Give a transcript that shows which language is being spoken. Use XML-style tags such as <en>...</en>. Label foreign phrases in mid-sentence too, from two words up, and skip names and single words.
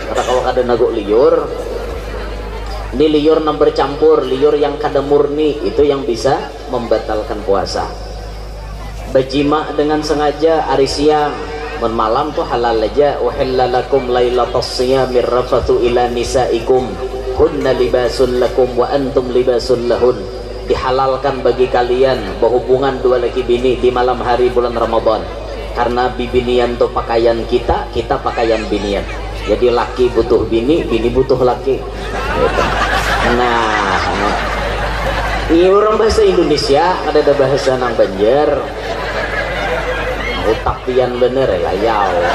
<bjn>Kata kalau kada naguk liur, ini liur yang bercampur, liur yang kada murni, itu yang bisa membatalkan puasa. Bajima dengan sengaja hari siang, mun malam tuh halal aja.</bjn> <ar>أحل لكم ليلة الصيام الرفث إلى نسائكم هن لباس لكم وأنتم لباس لهن.</ar> <bjn>Dihalalkan bagi kalian berhubungan dua laki bini di malam hari bulan Ramadan, karena bibinian tuh pakaian kita, kita pakaian binian. Jadi laki butuh bini, bini butuh laki gitu. Nah ini orang bahasa Indonesia, ada bahasa nang Banjar utak pian bener ya yau.</bjn>